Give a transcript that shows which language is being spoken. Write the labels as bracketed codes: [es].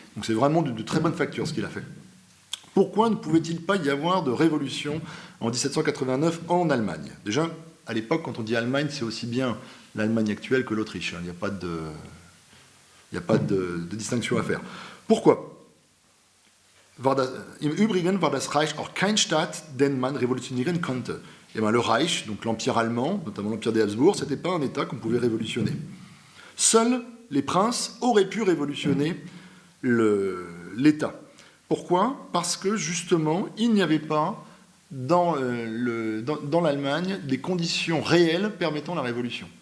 [fr] Donc c'est vraiment de très bonne facture ce qu'il a fait. Pourquoi ne pouvait-il pas y avoir de révolution en 1789 en Allemagne? Déjà, à l'époque, quand on dit Allemagne, c'est aussi bien l'Allemagne actuelle que l'Autriche. Il n'y a pas de distinction à faire. Pourquoi? [de] Im Übrigen war das Reich auch kein Staat, den man revolutionieren konnte. [fr] Et bien, le Reich, donc l'Empire allemand, notamment l'Empire des Habsbourg, ce n'était pas un État qu'on pouvait révolutionner. Seuls les princes auraient pu révolutionner l'État. Pourquoi? Parce que, justement, il n'y avait pas dans l'Allemagne des conditions réelles permettant la révolution.